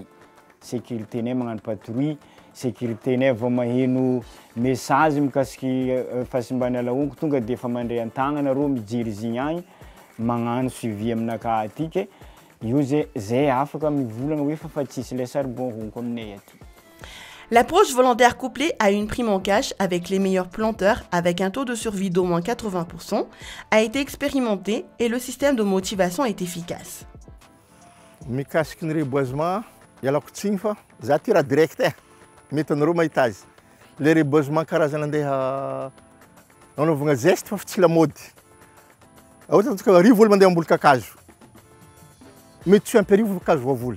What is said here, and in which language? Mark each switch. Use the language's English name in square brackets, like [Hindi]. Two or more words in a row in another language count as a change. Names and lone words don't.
[Malagasy] Sécuriténay magnano patrouille, sécuriténay vao maheno message mikasiky fahasimbany ala honko tonga dia efa mandray an-tagnana rô mijery zigny agny magnano suivi aminaka aty ke io zay afaka mivolagna hoe fa tsisy [French] le charbon [Malagasy] honko aminay aty. [French] L'approche volontaire couplée à une prime en cash avec les meilleurs planteurs avec un taux de survie d'au moins 80% a été expérimentée et le système de motivation est efficace. [Malagasy] Mikasiky ny reboisement, ialako tsiny fa za ty raha direct mety anareo mahita azy. [French] Le reboisement [Malagasy] karazana andeha anaovagna geste fa tsy lamaody. Ohatra ataontsika 10 olo mandeha amboly kakazo. Mety tsy ampy 10 kakazo voavoly.